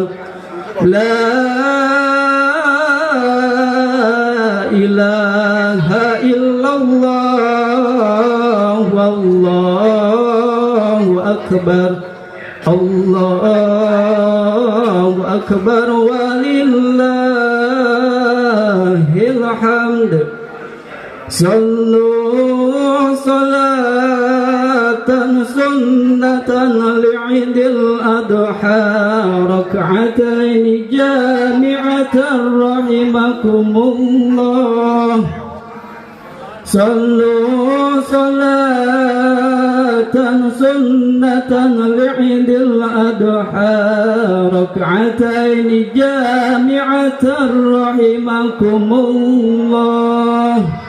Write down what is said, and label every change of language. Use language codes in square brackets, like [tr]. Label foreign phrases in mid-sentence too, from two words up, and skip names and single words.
[ar] لا إله إلا الله، والله أكبر، الله أكبر، ولله الحمد. صلوا صلاة سنة لعيد الأضحى ركعتين جامعة رحمكم الله. صلوا صلاة سنة لعيد الأضحى ركعتين جامعة رحمكم الله.